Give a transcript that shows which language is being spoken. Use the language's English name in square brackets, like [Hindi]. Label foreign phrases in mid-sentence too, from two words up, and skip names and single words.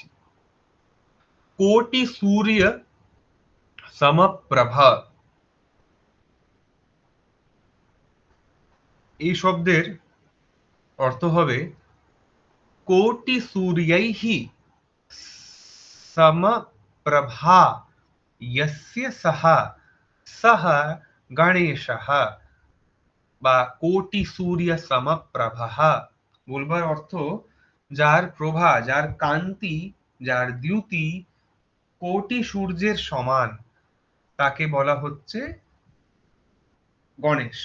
[Sanskrit] কোটি সূর্য সমপ্রভা, [Bangla] এই শব্দের অর্থ হবে [Sanskrit] কোটি সূর্যৈহি সমপ্রভা यस्य सः सः গণেশः, [Bangla] বা [Sanskrit] কোটি সূর্য সমপ্রভः [Bangla] বলবার অর্থ যার প্রভা, যার কান্তি, যার দ্যুতি কোটি সূর্যের সমান, তাকে বলা হচ্ছে গণেশ।